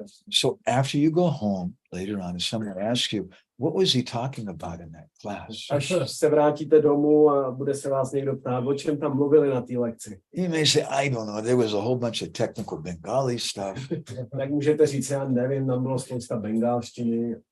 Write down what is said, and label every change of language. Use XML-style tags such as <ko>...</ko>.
<en>So after you go home later on, and someone asks you, what was he talking about in that class?</en> <cs>Až se vrátíte domů a bude se vás někdo ptát, o čem tam mluvili na té lekci.</cs> <en>You may say, I don't know, there was a whole bunch of technical Bengali stuff.</en> <cs>Tak můžete říct, já nevím, tam bylo spousta bengálštiny.</cs>